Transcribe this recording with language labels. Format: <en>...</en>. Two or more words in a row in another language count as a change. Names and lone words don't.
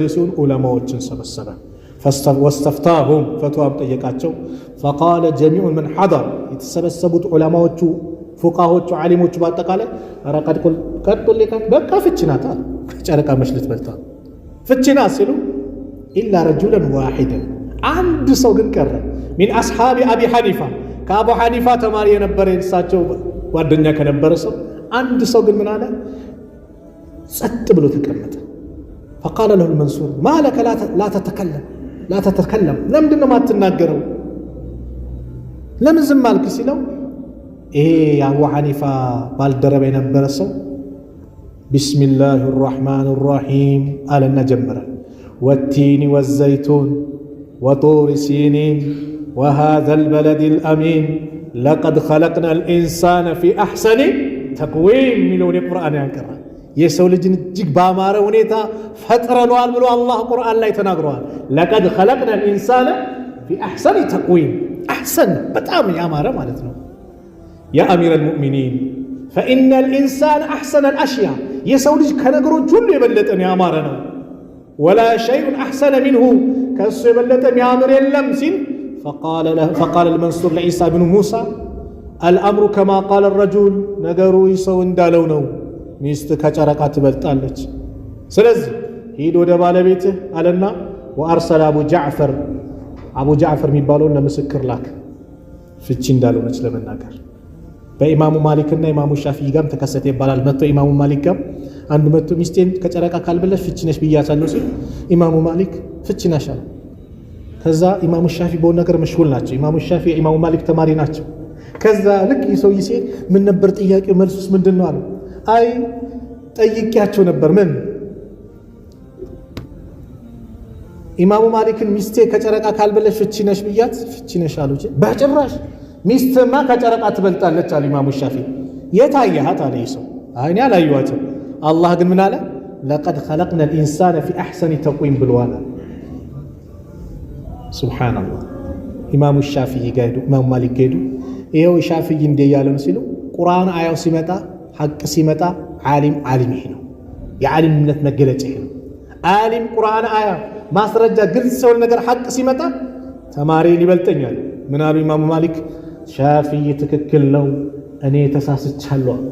<am>ሲሆን ዑለማዎችን ሰበሰበ። ወስተፍታሁም ፈትዋም ጠየቃቸው።</am> <ar>فقال جميع من حضر</ar> <am>የተሰበሰቡት ዑለማዎቹ ፉቃሆቹ ዓሊሞቹ በአጠቃላይ ቀጥልካት በቃ ፍቺናት አሉ። ከጨረቃ መሽልት በልታ ፍቺናት ሲሉ</am> <ar>إلا رجلا واحدا</ar> <am>አንድ ሰው ግን ቀረ።</am> <ar>من أصحاب أبي حنيفة</ar> <am>ከአቡ ሐኒፋ ተማሪ የነበረ የእሳቸው ጓደኛ ከነበረ ሰው አንድ ሰው ግን ምን አለ? ጸጥ ብሎ ተቀመጠ።</am> <ar>فقال له المنصور ما لك لا تتكلم</ar> <am>ለምንድን ነው ማትናገረው? ለምን ዝም አልክ ሲለው ይሄ የአቡ ሐኒፋ ባልደረባ የነበረ ሰው</am> <ar>بسم الله الرحمن الرحيم</ar> <am>አለና ጀመረ።</am> <ar>والتين والزيتون وطور سينين وهذا البلد الأمين لقد خلقنا الإنسان في أحسن تقويم</ar> <am>ሚለውን የቁርአን ያንቀራ የሰው ልጅን እጅግ ባማረ ሁኔታ ፈጥረነዋል ብሎ አላህ ቁርአን ላይ ተናግሯል።</am> <ar>لقد خلقنا الإنسان في أحسن تقويم أحسن</ar> <am>በጣም ያማረ ማለት ነው።</am> <ar>يا أمير المؤمنين فإن الإنسان أحسن الأشياء</ar> <am>የሰው ልጅ ከነገሮች ሁሉ የበለጠ ያማረ ነው። ولا</am> <ar>شيء أحسن منه</ar> <am>ከሱ የበለጠ ያማረ የለም ሲል</am> <ar>فقال المنصور لعيسى بن موسى الأمر كما قال الرجل</ar> <am>ነገሩ ይሰው እንዳለው ነው። ሚስት ከጨረቃ ትበልጣለች። ስለዚህ ሂድ ወደ ባለቤትህ አለና</am> <ar>وأرسل أبو جعفر</ar> <am>የሚባለውን ለምስክር ላክ ፍቺ እንዳልሆነች ለመናገር። በኢማሙ ማሊክና ኢማሙ ሻፊዒ ጋር ተከሰተ ይባላል። መጥቶ ኢማሙ ማሊክ ጋር አንድ መጥቶ ሚስቴን ከጨረቃ ካልበለሽ ፍቺ ነሽ ብያታለሁ ሲል ኢማሙ ማሊክ ፍቺ ነሽ አለ። ከዛ ኢማሙ ሻፊዒ በሆነ ነገር መሽሁል ናቸው። ኢማሙ ሻፊዒ ኢማሙ ማሊክ ተማሪ ናቸው። ከዛ ልክ ይሰውይ ሲል ምን ነበር ጥያቄው መልሱስ ምንድነው አለ። አይ ጠይቄያቸው ነበር ምን ኢማሙ ማሊክን ሚስቴ ከጨረቃ ካልበለሽ ፍቺ ነሽ ብያት ፍቺ ነሽ አሉ። በጭራሽ ሚስትማ ከጨረቃ ትበልጣለች አለ ኢማሙ ሻፊዒ። የታየሃት አለ ይሰው አይኔ አላየኋትም። አላህ ግን ምን አለ</am> <ar>لقد خلقنا الإنسان في أحسن تقويم</ar> <am>ብሏል። ሱብሃንአላህ ኢማሙ ሻፊዒ ጋር ኢማሙ ማሊክ ጋር ይሄው ሻፊዒ እንደ ያለው ሲሉ ቁርአን አያው ሲመጣ ሐቅ ሲመጣ ዓሊም ይሄ ነው የዓሊምነት መገለጫ ይሄ ነው። ዓሊም ቁርአን አያ ማስረጃ ግልጽ ሰው ነገር ሐቅ ሲመጣ ተማሪ ሊበልጠኛል። ምን አሉ ኢማሙ ማሊክ ሻፊዒ ትክክል ነው እኔ ተሳስቻለሁ።</am>